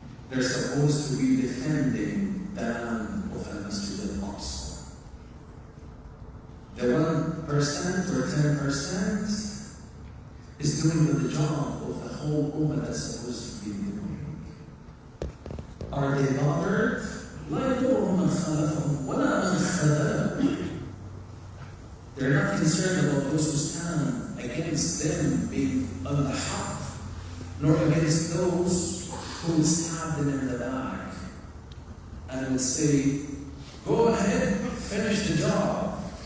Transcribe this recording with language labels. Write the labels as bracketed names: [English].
[English] They're supposed to be defending the land of Al-Masjid al-Aqsa. The 1% or 10% is doing the job of the whole ummah that's supposed to be doing. Are they bothered? [Arabic] لا يضرهم من خالفهم ولا من خذلهم. [English] They're not concerned about those who stand against them being on the haq, nor against those who stab them in the back and will say, go ahead, finish the job.